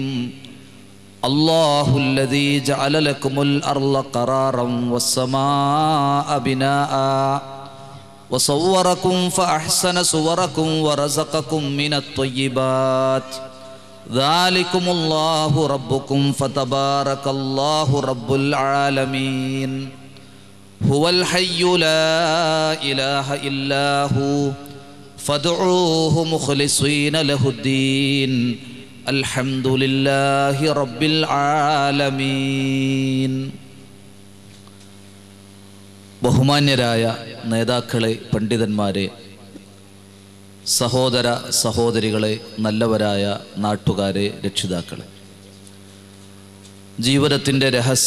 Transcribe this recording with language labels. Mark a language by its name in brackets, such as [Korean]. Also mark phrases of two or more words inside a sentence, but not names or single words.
[Arabic] الله الذي جعل لكم الأرض قرارا والسماء بناء وصوركم فأحسن صوركم ورزقكم من الطيبات ذلكم الله ربكم فتبارك الله رب العالمين. هو الحي لا إله إلا هو فادعوه مخلصين له الدين. الحمد لله رب العالمين. [Malayalam] ബഹുമാന്യരായ നേതാക്കളെ, പണ്ഡിതന്മാരെ, സഹോദര സഹോദരികളെ, നല്ലവരായ നാട്ടുകാരെ, രക്ഷിതാക്കളെ, ജീവിതത്തിൻ്റെ രഹസ്യ